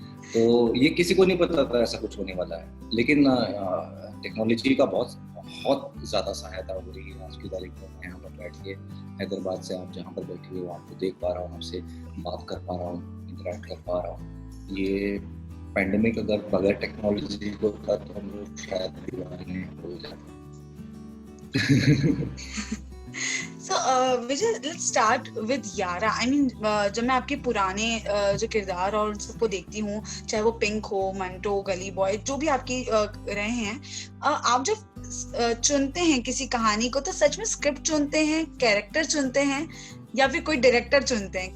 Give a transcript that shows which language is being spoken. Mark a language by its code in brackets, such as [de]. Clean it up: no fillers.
[hi] तो ये किसी को नहीं पता था ऐसा कुछ होने वाला है, लेकिन टेक्नोलॉजी का बहुत बहुत ज़्यादा सहायता हो रही है आज की तारीख में। मैं यहाँ पर बैठ के हैदराबाद से आप जहाँ पर बैठी हो, आपको देख पा रहा हूँ, आपसे बात कर पा रहा हूँ, इंटरेक्ट कर पा रहा हूँ। ये पैंडेमिक अगर बगैर टेक्नोलॉजी को होता तो हम लोग शायद दीवाने हो जाते। [en] So, Vijay, let's start with यारा। I mean, [hi] जब मैं आपके पुराने जो किरदार और उन सबको देखती हूँ, चाहे वो पिंक हो, मंटो, गली बॉय, जो भी आपकी रहे हैं, आप जब चुनते हैं किसी कहानी को तो सच में स्क्रिप्ट चुनते हैं, कैरेक्टर चुनते हैं, या फिर कोई डायरेक्टर चुनते हैं?